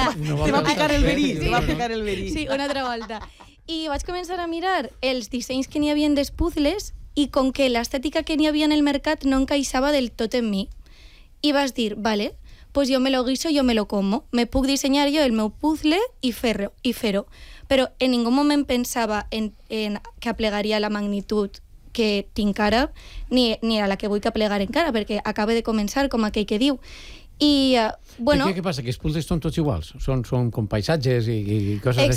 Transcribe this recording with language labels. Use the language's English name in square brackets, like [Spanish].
[Catalan] Te va picar el verí, te va picar el verí. Sí, una altra volta. I vaig començar a mirar els dissenys que n'hi havia dels puzzles i com que l'estètica que n'hi havia en el mercat no encaixava del tot en mi. I vaig dir, [Spanish] vale, pues yo me lo guiso, yo me lo como. [Catalan] Me puc dissenyar jo el meu puzzle i fer-ho. Però en ningú moment pensava en que aplegaria la magnitud que tinc ara, ni a la que vull que aplegar encara, perquè acaba de començar, com aquell que diu. I, bueno... I què passa? Que els puzzles són tots iguals? Són com paisatges i coses